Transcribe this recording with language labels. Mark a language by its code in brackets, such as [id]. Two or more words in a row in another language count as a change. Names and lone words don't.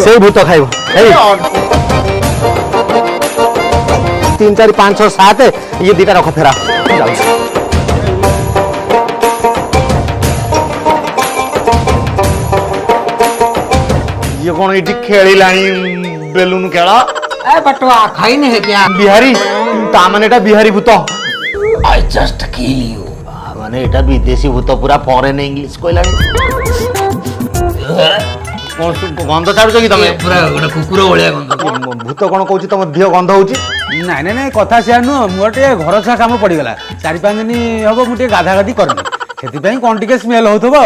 [or] ସେଇ ଭୂତ ଖାଇବ। ଏଇ 3 4 5 6 7 ଇଏ ଦିଟା ରଖ ଫେରା। ଯାଉଛି। ଇଏ କ'ଣ ଏଇଠି ଖେଳିଲାଣି ବେଲୁନ ଖେଳ? [hi] ए बटवा खाई नहीं है क्या? [or] ବିହାରୀ ତା ମାନେ ଏଟା ବିହାରୀ ଭୂତ। [en] I just kill you. [or] ମାନେ ଏଟା ବିଦେଶୀ ଭୂତ, ପୁରା [en] foreign English [or] କହିଲାଣି। କ'ଣ ଗନ୍ଧ ଛାଡୁଛ କି ତମେ? ପୁରା ଗୋଟେ କୁକୁର ଭଳିଆ ଗନ୍ଧ। ଭୂତ କ'ଣ କହୁଛି ତମ ଦେହ ଗନ୍ଧ ହଉଛି? ନାଇଁ ନାଇଁ ନାଇଁ କଥା ସେୟା ନୁହଁ, ମୋର ଟିକେ ଘର ଛୁଆ କାମ ପଡ଼ିଗଲା, 4-5 ଦିନ ହବ ମୁଁ ଟିକେ ଗାଧାଗାଧି କରିନି, ସେଥିପାଇଁ କ'ଣ ଟିକେ ସ୍ମେଲ ହଉଥିବ ଆଉ।